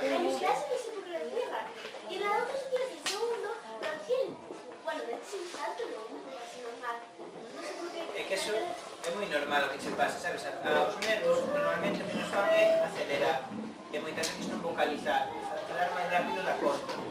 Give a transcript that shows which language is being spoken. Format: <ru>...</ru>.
<es>En mi clase no sé por qué lo decía rápido. Y en la otra clase segundo, lo hacía bueno, de hecho, un salto no, así normal. No sé por qué.</es> <gl>É que eso é moi normal o que che pasa, sabes? Aos nervos normalmente o que nos fan é acelerar. E moitas veces non vocalizar, falar máis rápido da conta.</gl>